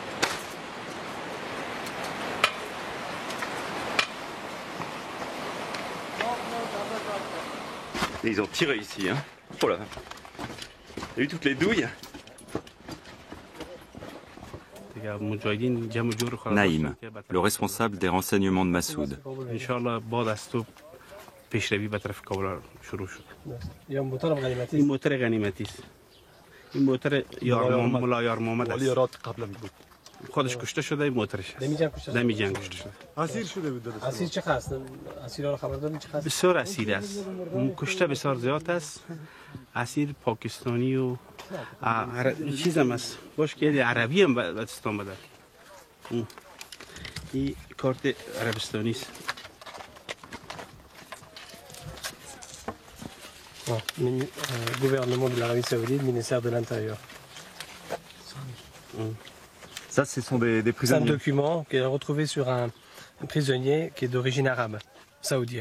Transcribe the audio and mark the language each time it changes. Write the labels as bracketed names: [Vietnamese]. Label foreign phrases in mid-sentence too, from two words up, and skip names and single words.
[French] Et ils ont tiré ici, hein. Oh là. Il y a eu toutes les douilles. Naïm, le responsable des renseignements de Massoud. [Persian] این موتر ملا یار محمد است. ولی رات قبلا بود. خودش کشته شده این موترش. دمی جنگ کشته شده. اسیر شده بود. اسیر چه هست؟ اسیرا رو خبر دارید چه هست؟ بسیار اسیر است. کشته بسیار زیاد است. اسیر پاکستانی و چیزم است. باش که عربی هم به دستان بده. این کارت عربستانی است. [French] Gouvernement de l'Arabie Saoudite, ministère de l'Intérieur. Ça, ce sont des prisonniers. C'est un document qui est retrouvé sur un prisonnier qui est d'origine arabe, saoudien.